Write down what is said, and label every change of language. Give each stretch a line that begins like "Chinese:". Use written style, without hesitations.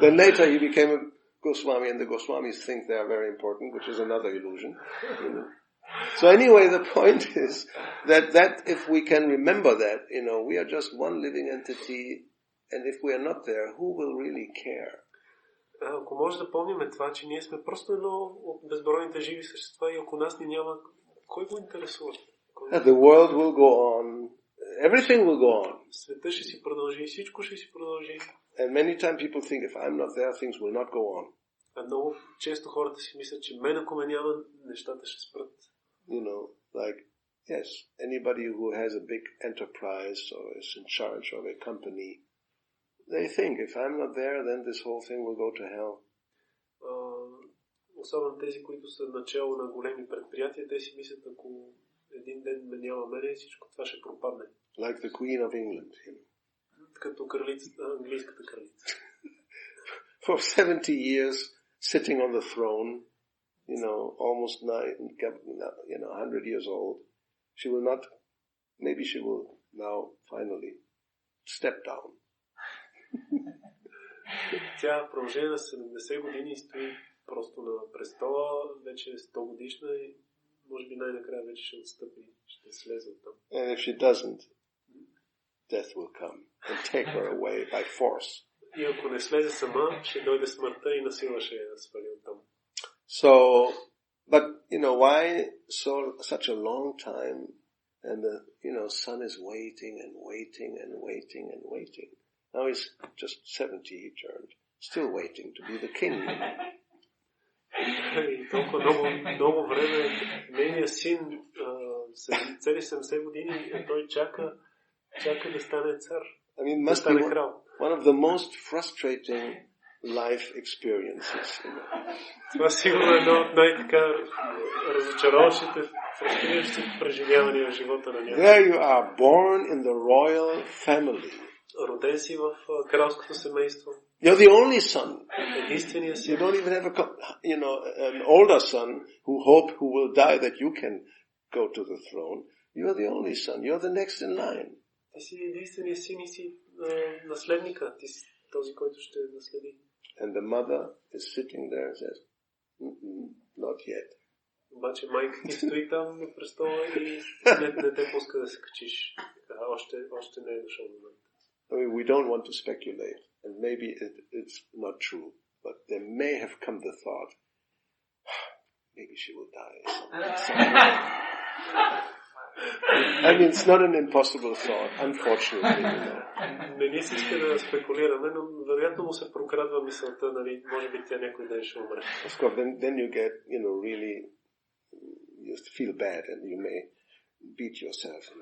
English: Then later he became a Goswami, and the Goswamis think they are very important, which is another illusion. So anyway, the point is that if we can remember that, we are just one living entity, and if we are not there, who will really care?
Bulgarian: Ако може да помним това, че ние сме просто едно от безбройните живи същества и ако нас ни няма, кой го интересува?
English: The world will go on. Everything will go on.
Bulgarian: Света ще си продължи, всичко ще си продължи.
English: And many times people think if I'm not there, things will not go on.
Bulgarian: Много често хората си мислят, че мен ако ме няма, нещата ще спрат.
English: Like, yes, anybody who has a big enterprise or is in charge of a company, they think if I'm not there, then this whole thing will go to hell.
Bulgarian: Особено тези, които са начало на големи предприятия, те си мислят, ако един ден ме няма мене, всичко това ще пропадне.
English: Like the Queen of England,
Bulgarian: Като английската кралица.
English: For 70 years, sitting on the throne, almost 100 years old, she will not, maybe she will now finally step down.
Bulgarian: Тя в продължение на 70 години стои просто на престола, вече е 100 годишна и може би най-накрая вече ще отстъпи, ще слезе от там.
English: And if she doesn't, death will come and take her away by force.
Bulgarian: И ако не слезе сама, ще дойде смъртта и насила ще я свали оттам.
English: So, but, why such a long time and the, son is waiting and waiting and waiting and waiting. Now he's just 70, he turned. Still waiting to be the king.
Bulgarian: И толкова много време нейният син, цели 70 години, той чака да стане цар.
English: I mean, must be one of the most frustrating life experiences.
Bulgarian: Това сигурно е едно от най-така разочароващите, фрустриращите преживявания в живота на някой.
English: There you are, born in the royal family.
Bulgarian: Роден си в кралското семейство.
English: You're the only son.
Bulgarian: Единственият син.
English: You don't even have an older son who will die that you can go to the throne. You're the only son. You're the next in line.
Bulgarian: Ти си единственият син и си наследника. Ти си този, който ще наследи.
English: And the mother is sitting there and says, not yet.
Bulgarian: Обаче майка ти стои там на престола и не те пуска да се качиш. Още не е дошъл момент.
English: I mean, we don't want to speculate, and maybe it's not true, but there may have come the thought, maybe she will die. I mean, it's not an impossible thought, unfortunately.
Bulgarian: Не ни се иска да спекулираме, но вероятно му се прокрадва мисълта, нали, може би тя някой ден ще умре.
English: Of course, then you get, really, you feel bad, and you may beat yourself.